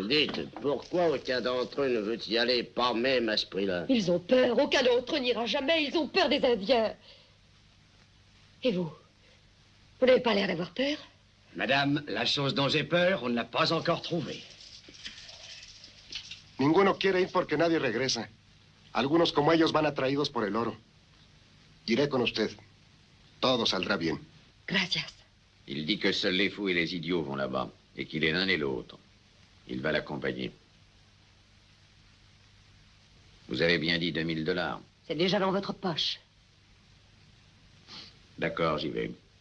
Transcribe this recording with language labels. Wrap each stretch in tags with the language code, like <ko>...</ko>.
<fr>Dites, pourquoi aucun d'entre eux ne veut y aller, pas même à ce prix-là? Ils ont peur, aucun d'entre eux n'ira jamais, ils ont peur des Indiens. Et vous? Vous n'avez pas l'air d'avoir peur? Madame, la chose dont j'ai peur, on ne l'a pas encore trouvée.</fr> <es>Ninguno quiere ir porque nadie regresa. Algunos como ellos van atraídos por el oro. Iré con usted. Todo saldrá bien. Gracias.</es> <fr>Il dit que seuls les fous et les idiots vont là-bas, et qu'il est l'un et l'autre. Il va l'accompagner. Vous avez bien dit 2000 $. C'est déjà dans votre poche. D'accord, j'y vais.</fr>